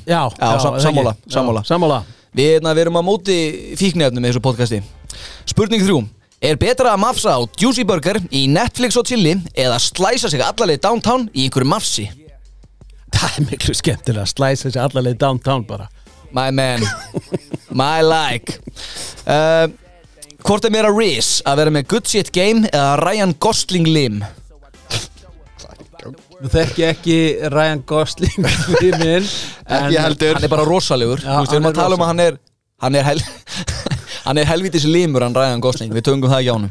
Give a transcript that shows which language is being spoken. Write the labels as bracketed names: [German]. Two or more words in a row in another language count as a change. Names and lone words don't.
[Icelandic] Já, sammála. Við erum á móti fíkniefnum með þessu podcasti. Spurning 3. Er betra að mafsa á Juicy Burger í Netflix og chili eða slæsa sig allarleið downtown í einhverju mafsi? Það er miklu skemmtilega að slæsa sig allarleið downtown bara. [English] My man. My like. [Icelandic] Hvort er meira Riz að vera með [English] Good Shit Game [Icelandic] eða Ryan Gosling lim? Þú þekki ekki Ryan Gosling minn, ekki heldur. Hann er bara rosalegur. Já, við erum að tala um að hann er helvítis limur, hann Ryan Gosling. Við töngum það ekki á honum.